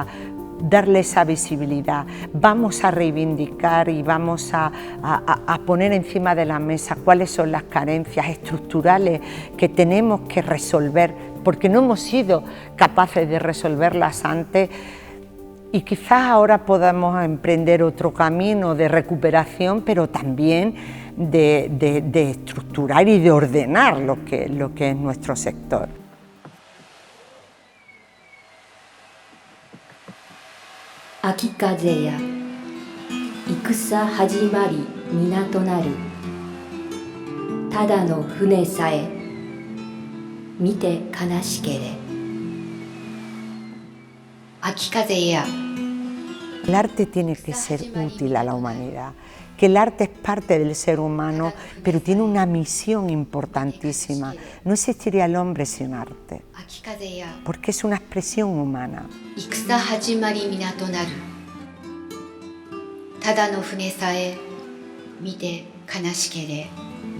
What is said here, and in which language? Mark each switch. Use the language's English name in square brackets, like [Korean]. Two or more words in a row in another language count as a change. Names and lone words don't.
[Spanish] darle esa visibilidad, vamos a reivindicar y vamos a poner encima de la mesa cuáles son las carencias estructurales que tenemos que resolver, porque no hemos sido capaces de resolverlas antes y quizás ahora podamos emprender otro camino de recuperación, pero también de estructurar y de ordenar lo que es nuestro sector. [Japanese] 秋風や, 戦始まり港なる. ただの船さえ見て悲しけれ秋風や [Spanish] El arte tiene que ser útil a la humanidad, que el arte es parte del ser humano, pero tiene una misión importantísima. No existiría el hombre sin arte, [Japanese] 秋風や [Spanish] porque es una expresión humana. [Japanese] 戦始まり港なるただの船さえ見て悲しけれ